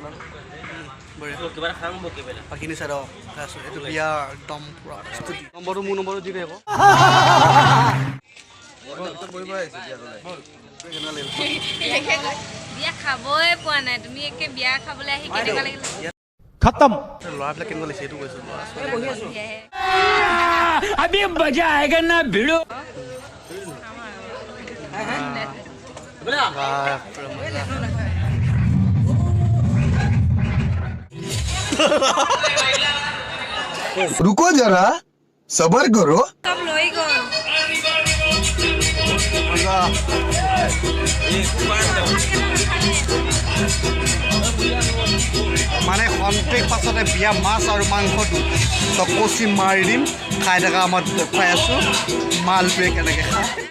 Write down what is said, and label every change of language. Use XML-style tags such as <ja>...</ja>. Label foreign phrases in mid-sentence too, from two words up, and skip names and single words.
<as>বাকীখিনি চাই আছোঁ এইটো বিয়া একদম পুৰা নম্বৰটো মোৰ নম্বৰটো দি দে আকৌ বিয়া খাবই পোৱা নাই তুমি একে বিয়া খাবলৈ আহি কেনেকুৱা লাগিলে খতম ল'ৰাবিলাক কেনেকুৱা লাগিছে এইটো কৈছোঁ</as> <hi>अभी मजा आएगा ना भिड़ो रुको जरा सबर करो</hi> <as>सब লৈ গ'ল মানে খন্তেক পাছতে বিয়া মাছ আৰু মাংসটো চকচি মাৰি দিম খাই থকা আমাৰ দেখুৱাই আছোঁ মালটোৱে কেনেকৈ খায়</as>